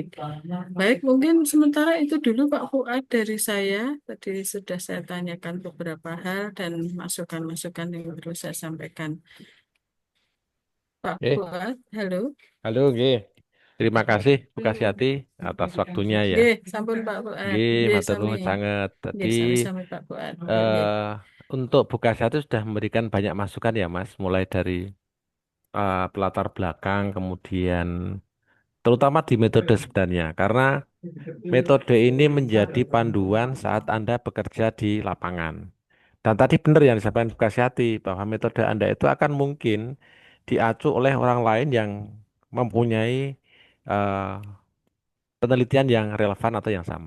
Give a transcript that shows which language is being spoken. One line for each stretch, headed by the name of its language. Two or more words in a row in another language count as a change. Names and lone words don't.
Indonesian: Baik, mungkin sementara itu dulu Pak Fuad dari saya. Tadi sudah saya tanyakan beberapa hal dan masukan-masukan yang perlu saya sampaikan. Pak Oke, Fuad, halo. halo, G. Terima kasih, Bu Kasyati atas waktunya ya.
Javanese: Nggih, sampun Pak G, Fuad. Nggih, matur sami.
Indonesian: nuwun sangat. Tadi
Javanese: Nggih, sami-sami Pak Fuad. Nggih.
Indonesian: eh untuk Bu Kasyati sudah memberikan banyak masukan ya, Mas, mulai dari latar belakang, kemudian terutama di metode sebenarnya, karena Metode ini menjadi panduan saat Anda bekerja di lapangan. Dan tadi benar yang disampaikan Bu Kasyati, bahwa metode Anda itu akan mungkin diacu oleh orang lain yang mempunyai eh, penelitian yang relevan atau yang sama.